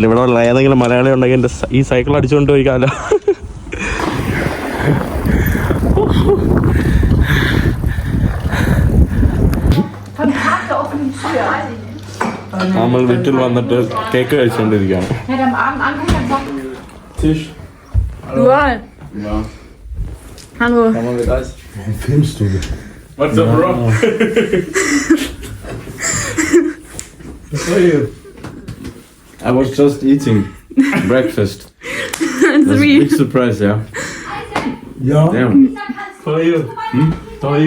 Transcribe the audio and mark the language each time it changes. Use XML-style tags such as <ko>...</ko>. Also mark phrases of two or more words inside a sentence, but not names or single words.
<ml>ഇവിടെ ഉള്ള ഏതെങ്കിലും മലയാളി ഉണ്ടെങ്കിൽ എൻ്റെ ഈ സൈക്കിൾ അടിച്ചുകൊണ്ട് പോയിക്കാലോ. നമ്മൾ വീട്ടിൽ വന്നിട്ട് കേക്ക് കഴിച്ചുകൊണ്ടിരിക്കുകയാണ്.</ml> <en>What?</en> <de>Hallo. Warum filmst du das?</de> <en>What's up, bro? I was just eating breakfast. It's That's a me. big surprise, yeah.</en> <de>Ja.</de> <en>Damn. How are you? How are you?</en>